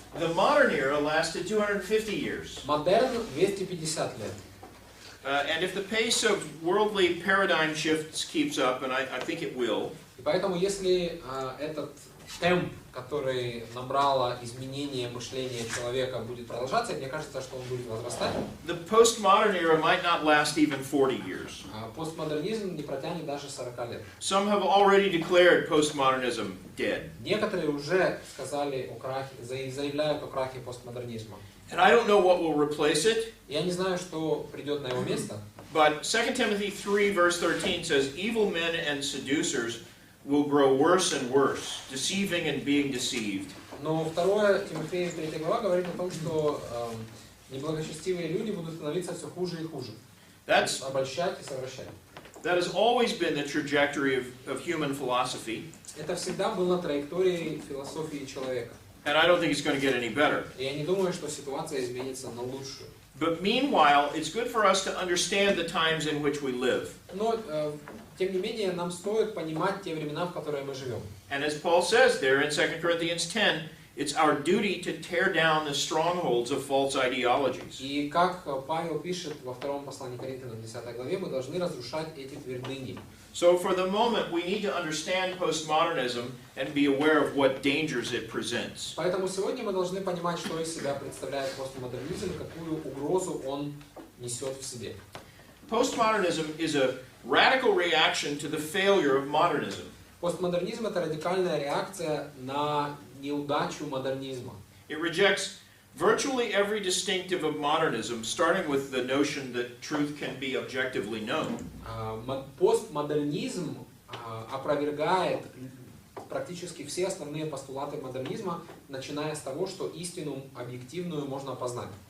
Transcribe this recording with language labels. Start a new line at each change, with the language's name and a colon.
English: The modern era lasted 250 years.
Russian: Модерн 250 лет.
English: And if the pace of worldly paradigm shifts keeps up, and I think it will,
Russian: И поэтому, если темп, который набрало изменение мышления человека, будет продолжаться, и мне кажется, что он будет возрастать.
English: The postmodern era might not last even 40 years.
Russian: Постмодернизм не протянет даже 40 лет.
English: Some have already declared postmodernism dead.
Russian: Некоторые уже сказали о крахе, заявляют о крахе постмодернизма.
English: And I don't know what will replace it,
Russian: Я не знаю, что придет на его место.
English: but 2 Timothy 3 verse 13 says, evil men and seducers will grow worse and worse, deceiving and being deceived.
Russian: Но 2 Тимофея 3 глава говорит о том, что неблагочестивые люди будут становиться все хуже и хуже. Обольщать и совращать.
English: That has always been the trajectory of human philosophy.
Russian: Это всегда было траекторией философии человека.
English: And I don't think it's going to get any better.
Russian: И я не думаю, что ситуация изменится на лучшую.
English: But meanwhile, it's good for us to understand the times in which we live.
Russian: Но, тем не менее, нам стоит понимать те времена, в которые мы живем.
English: And as Paul says there in 2 Corinthians 10, it's our duty to tear down the strongholds of false ideologies.
Russian: И как Павел пишет во втором послании к Коринфянам, 10 главе, мы должны разрушать эти твердыни.
English: So for the moment, we need to understand postmodernism and be aware of what dangers it presents.
Russian: Поэтому сегодня мы должны понимать, что из себя представляет постмодернизм, какую угрозу он несет в себе.
English: Postmodernism is a radical reaction to the failure of modernism.
Russian: Постмодернизм — это радикальная реакция на неудачу модернизма.
English: It rejects virtually every distinctive of modernism, starting with the notion that truth can be objectively known.
Russian: Постмодернизм опровергает практически все основные постулаты модернизма, начиная с того, что истину объективную можно опознать.